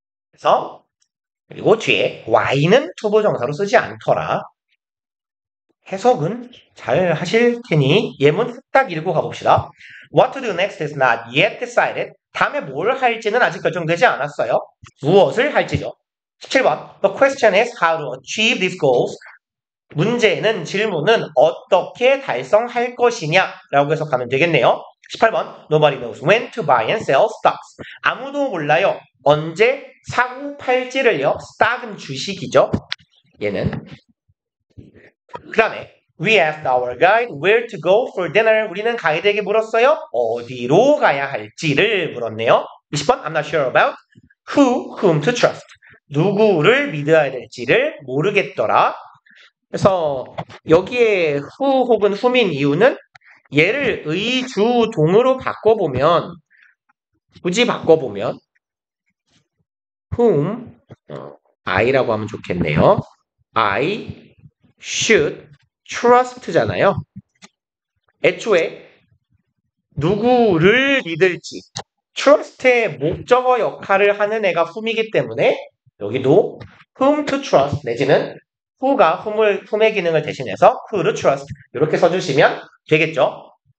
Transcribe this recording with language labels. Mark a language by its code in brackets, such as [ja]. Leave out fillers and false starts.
[ko] 그래서 그리고 뒤에 y는 투부정사로 쓰지 않더라. 해석은 잘 하실 테니 예문 딱 읽고 가봅시다. [en] What to do next is not yet decided. [ko] 다음에 뭘 할지는 아직 결정되지 않았어요. 무엇을 할지죠. [en] 17번 The question is how to achieve these goals. [ko] 문제는 질문은 어떻게 달성할 것이냐 라고 해석하면 되겠네요. [en] 18번 Nobody knows when to buy and sell stocks. [ko] 아무도 몰라요. 언제 사고 팔지를요. stock은 주식이죠. 얘는 그 다음에 [en] We asked our guide where to go for dinner. [ko] 우리는 가이드에게 물었어요. 어디로 가야 할지를 물었네요. [en] 20번 I'm not sure about whom to trust. [ko] 누구를 믿어야 될지를 모르겠더라. 그래서 여기에 who 혹은 whom인 이유는 얘를 의주동으로 바꿔보면 굳이 바꿔보면 whom I라고 하면 좋겠네요. [en] I should trust잖아요. [ko] 애초에 누구를 믿을지 trust의 목적어 역할을 하는 애가 whom이기 때문에 여기도 [en] whom to trust [ko] 내지는 who가 whom의 기능을 대신해서 [en] who to trust [ko] 이렇게 써주시면 되겠죠.